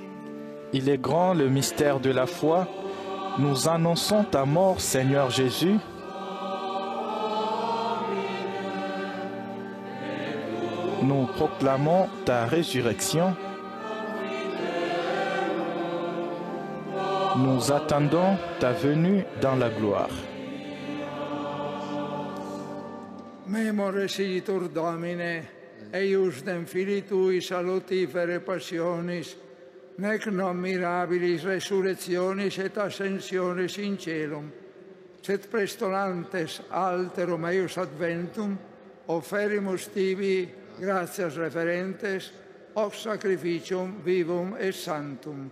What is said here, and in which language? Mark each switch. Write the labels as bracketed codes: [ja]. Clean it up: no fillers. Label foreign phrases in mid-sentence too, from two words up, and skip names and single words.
[fr] Il est grand le mystère de la foi. Nous annonçons ta mort, Seigneur Jésus. Nous proclamons ta résurrection. Nous attendons ta venue dans la gloire. [la] Memoresitur Domine, eiusdem Filii Tui salutifere passionis, nec non mirabilis resurrectionis et ascensionis in celum, sed prestolantes alterum eius adventum, offerimus tibi gratias referentes, hoc sacrificium vivum et sanctum.